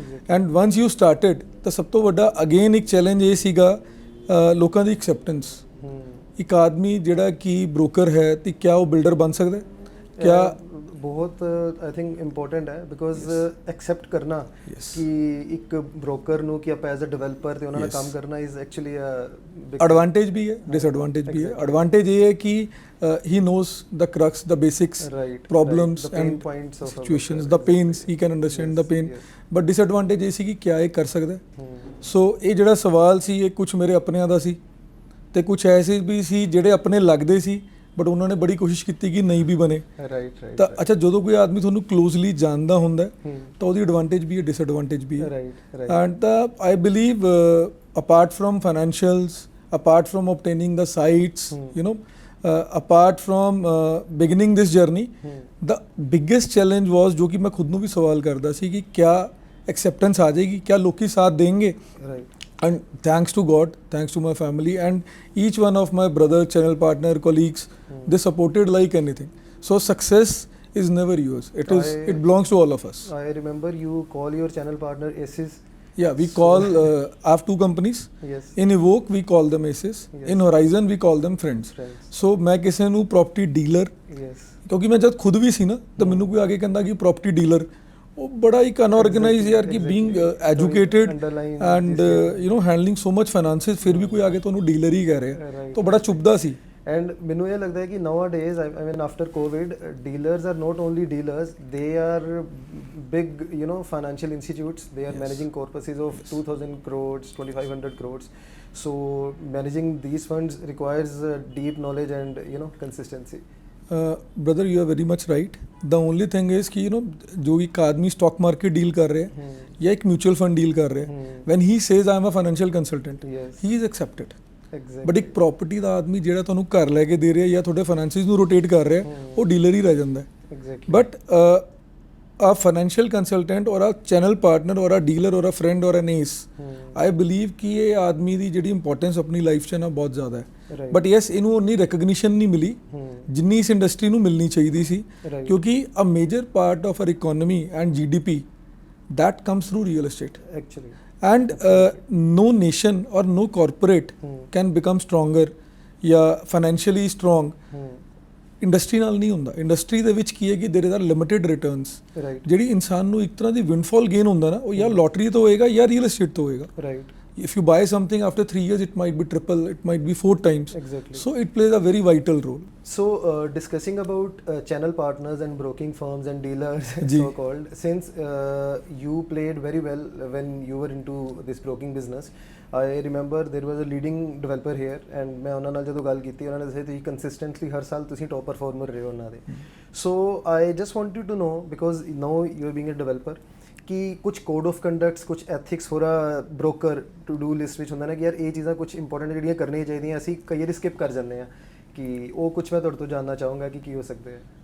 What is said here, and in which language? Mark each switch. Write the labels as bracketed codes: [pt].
[pa] And ones you started ਤਾਂ ਸਭ ਤੋਂ ਵੱਡਾ ਅਗੇਨ ਇੱਕ ਚੈਲੰਜ ਇਹ ਸੀਗਾ ਲੋਕਾਂ ਦੀ ਐਕਸੈਪਟੈਂਸ। ਇੱਕ ਆਦਮੀ ਜਿਹੜਾ ਕਿ ਬ੍ਰੋਕਰ ਹੈ ਤੇ ਕਿਆ ਉਹ ਬਿਲਡਰ ਬਣ ਸਕਦਾ ਹੈ? ਕਿਆ ਬਹੁਤ [en] I think [pa] ਇੰਪੋਰਟੈਂਟ ਹੈ ਬਿਕਾਜ਼ ਐਕਸੈਪਟ ਕਰਨਾ ਕਿ ਇੱਕ ਬ੍ਰੋਕਰ ਨੂੰ ਕਿ ਆਪਾਂ ਐਜ਼ ਅ ਡਿਵੈਲਪਰ ਤੇ ਉਹਨਾਂ ਨਾਲ ਕੰਮ ਕਰਨਾ ਇਜ਼ ਐਕਚੁਅਲੀ ਅ ਐਡਵਾਂਟੇਜ ਵੀ ਹੈ, ਡਿਸਐਡਵਾਂਟੇਜ ਵੀ ਹੈ। ਐਡਵਾਂਟੇਜ ਇਹ ਹੈ ਕਿ [en] he knows the crux, the basics, problems and situations, the pains, he can understand the pain. [pa] But disadvantage ਇਹ ਸੀ ਕਿ ਕਿਆ ਇਹ ਕਰ ਸਕਦਾ। ਸੋ ਇਹ ਜਿਹੜਾ ਸਵਾਲ ਸੀ ਇਹ ਕੁਝ ਮੇਰੇ ਆਪਣਿਆਂ ਦਾ ਸੀ ਤੇ ਕੁਝ ਐਸੇ ਵੀ ਸੀ ਜਿਹੜੇ ਆਪਣੇ ਲੱਗਦੇ ਸੀ ਬਟ ਉਹਨਾਂ ਨੇ ਬੜੀ ਕੋਸ਼ਿਸ਼ ਕੀਤੀ ਕਿ ਨਹੀਂ ਵੀ ਬਣੇ। ਤਾਂ ਅੱਛਾ ਜਦੋਂ ਕੋਈ ਆਦਮੀ ਤੁਹਾਨੂੰ ਕਲੋਜ਼ਲੀ ਜਾਣਦਾ ਹੁੰਦਾ ਤਾਂ ਉਹਦੀ ਐਡਵਾਂਟੇਜ ਵੀ ਹੈ, ਡਿਸਐਡਵਾਂਟੇਜ ਵੀ ਹੈ। [en] and ਤਾਂ I believe apart from financials, apart from obtaining the sites, you know, apart from beginning this journey, the biggest challenge was [pa] ਜੋ ਕਿ ਮੈਂ ਖੁਦ ਨੂੰ ਵੀ ਸਵਾਲ ਕਰਦਾ ਸੀ ਕਿ ਕਿਆ ਐਕਸੈਪਟੈਂਸ ਆ ਜਾਏਗੀ, ਕਿਆ ਲੋਕੀ ਸਾਥ ਦੇਣਗੇ। [en] And thanks to God, thanks to my family and each one of my brother, channel partner, colleagues, they supported like anything. So success is never yours. It belongs to all of us. I remember you call your channel partner aces. Yeah, we call I have 2 companies. Yes. In EVOQ we call them aces. Yes. In Horizon we call them friends. [hi] So मैं किसी ਨੂੰ property dealer, [en] yes, [pa] ਕਿਉਂਕਿ ਮੈਂ ਜਦ ਖੁਦ ਵੀ ਸੀ ਨਾ ਤਾਂ ਮੈਨੂੰ ਕੋਈ ਆ ਕੇ ਕਹਿੰਦਾ ਕਿ property dealer, ਉਹ ਬੜਾ ਹੀ ਅਨਆਰਗੇਨਾਈਜ਼ ਯਾਰ ਕਿ [en] being educated and you know handling so much finances [pa] ਫਿਰ ਵੀ ਕੋਈ ਆ ਕੇ ਤੁਹਾਨੂੰ ਡੀਲਰ ਹੀ ਕਹਿ ਰਿਹਾ ਤਾਂ ਬੜਾ ਚੁੱਭਦਾ ਸੀ। ਐਂਡ ਮੈਨੂੰ ਇਹ ਲੱਗਦਾ ਹੈ ਕਿ [en] nowadays I mean after COVID dealers are not only dealers, they are big you know financial institutes. They are managing corpuses of 2000 crores, 2500 crores. So managing these funds requires deep knowledge and you know consistency. Brother, you are very much right. The only thing is [hi] कि you know जो एक आदमी stock market deal कर रहे हैं या एक mutual fund deal कर रहे हैं, [en] when he says I am a financial consultant, he is accepted. [pa] But ਇੱਕ ਪ੍ਰੋਪਰਟੀ ਦਾ ਆਦਮੀ ਜਿਹੜਾ ਤੁਹਾਨੂੰ ਘਰ ਲੈ ਕੇ ਦੇ ਰਿਹਾ ਜਾਂ ਤੁਹਾਡੇ ਫਾਈਨੈਂਸਿਸ ਨੂੰ ਰੋਟੇਟ ਕਰ ਰਿਹਾ ਉਹ ਡੀਲਰ ਹੀ ਰਹਿ ਜਾਂਦਾ ਹੈ। [en] but a financial consultant or a channel partner or a dealer or a friend or an ace, I believe [pa] ਕਿ ਇਹ ਆਦਮੀ ਦੀ ਜਿਹੜੀ ਇੰਪੋਰਟੈਂਸ ਆਪਣੀ ਲਾਈਫ 'ਚ ਨਾ ਬਹੁਤ ਜ਼ਿਆਦਾ ਹੈ। ਬਟ ਯੈਸ ਇਹਨੂੰ ਉਨੀ ਰੈਕਗਨੀਸ਼ਨ ਨਹੀਂ ਮਿਲੀ ਜਿੰਨੀ ਇਸ ਇੰਡਸਟਰੀ ਨੂੰ ਮਿਲਣੀ ਚਾਹੀਦੀ ਸੀ ਕਿਉਂਕਿ [en] a major part of our economy and GDP that comes through real estate actually. And no nation or no corporate can become stronger ਜਾਂ financially strong [pa] ਇੰਡਸਟਰੀ ਨਾਲ ਨਹੀਂ ਹੁੰਦਾ। ਇੰਡਸਟਰੀ ਦੇ ਵਿੱਚ ਕੀ ਹੈ ਕਿ [en] There are limited returns. [pa] ਜਿਹੜੀ ਇਨਸਾਨ ਨੂੰ ਇੱਕ ਤਰ੍ਹਾਂ ਦੀ ਵਿੰਡਫਾਲ ਗੇਨ ਹੁੰਦਾ ਨਾ ਉਹ ਜਾਂ ਲੋਟਰੀ ਤੋਂ ਹੋਏਗਾ ਜਾਂ ਰੀਅਲ estate ਤੋਂ ਹੋਏਗਾ। [en] if you buy something after 3 years, it might be triple, it might be 4 times. Exactly. So it plays a very vital role. So discussing about channel partners and broking firms and dealers Ji. so called, since you played very well when you were into this broking business, I remember there was a leading developer here and [pa] ਮੈਂ ਉਹਨਾਂ ਨਾਲ ਜਦੋਂ ਗੱਲ ਕੀਤੀ ਉਹਨਾਂ ਨੇ ਦੱਸਿਆ ਤੁਸੀਂ consistently ਹਰ ਸਾਲ ਤੁਸੀਂ top performer ਰਹੇ ਹੋ ਉਹਨਾਂ ਦੇ. [en] So I just wanted to know, because now you are being a developer, [pa] ਕਿ ਕੁਝ ਕੋਡ ਆਫ ਕੰਡਕਟਸ, ਕੁਝ ਐਥਿਕਸ ਹੋਰ ਬ੍ਰੋਕਰ ਟੂ ਡੂ ਲਿਸਟ ਵਿੱਚ ਹੁੰਦਾ ਨਾ ਕਿ ਯਾਰ ਇਹ ਚੀਜ਼ਾਂ ਕੁਝ ਇੰਪੋਰਟੈਂਟ ਜਿਹੜੀਆਂ ਕਰਨੀਆਂ ਚਾਹੀਦੀਆਂ, ਅਸੀਂ ਕਈ ਵਾਰੀ ਸਕਿਪ ਕਰ ਜਾਂਦੇ ਹਾਂ, ਕਿ ਉਹ ਕੁਝ ਮੈਂ ਤੁਹਾਡੇ ਤੋਂ ਜਾਣਨਾ ਚਾਹੂੰਗਾ ਕਿ ਕੀ ਹੋ ਸਕਦੇ ਹੈ.